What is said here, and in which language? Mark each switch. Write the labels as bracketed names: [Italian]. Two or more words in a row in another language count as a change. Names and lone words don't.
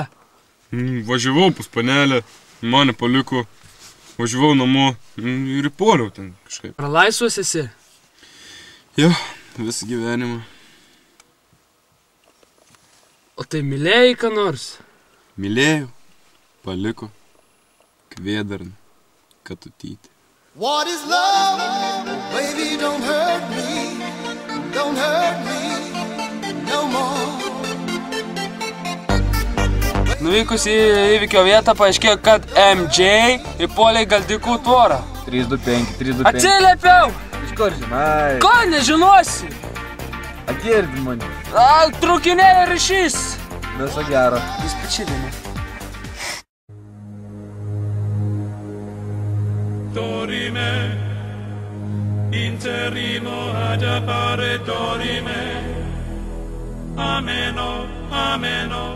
[Lithuanian] Važiavau pas panelę, mane paliko, važiavau namo ir įpuoliau ten kažkaip. Ar laisvas esi? Jo, visą gyvenimą. O tai mylėjai ką nors? Mylėjau, paliko, Kvėdarną, Katutytę. [English] What is love? Baby, don't hurt me no more. [Lithuanian] Nuvykus į įvykio vietą paaiškėjo, kad MJ įpuolė į Galdikų tvorą. 325. Atsiliepiau! Iš kur žinai? Ko nežinosi? Atgirdi mane. Trūkinėja ryšys. Viso gero. Jis pačilinė. Dorime, interrimo ad appare dorime. Ameno, ameno.